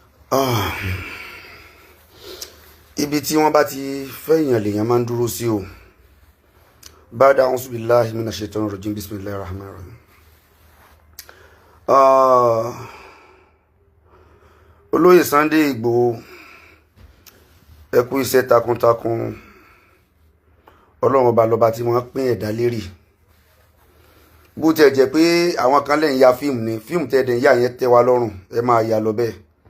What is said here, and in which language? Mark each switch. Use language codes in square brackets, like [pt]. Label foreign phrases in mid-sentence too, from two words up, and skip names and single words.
[yo] Ah, ibi tí wọ́n bá ti fẹ́yàn lèèyàn máa ń dúró sí o. [ar] بعد أعوذ بالله من الشيطان الرجيم بسم الله الرحمن الرحيم. [yo] Olóyè Sunday Igboho, ẹ kú iṣẹ́ takuntakun. Ọlọ́run ọba lọ́ba tí wọ́n pín ẹ̀dá lérí. Bó tiẹ̀ jẹ́ pé àwọn kan lẹ́yìn ya fíìmù ni fíìmù tẹ́ẹ̀dẹ̀ yà yẹn tẹ́ wa lọ́rùn, ẹ máa yà lọ bẹ́ẹ̀.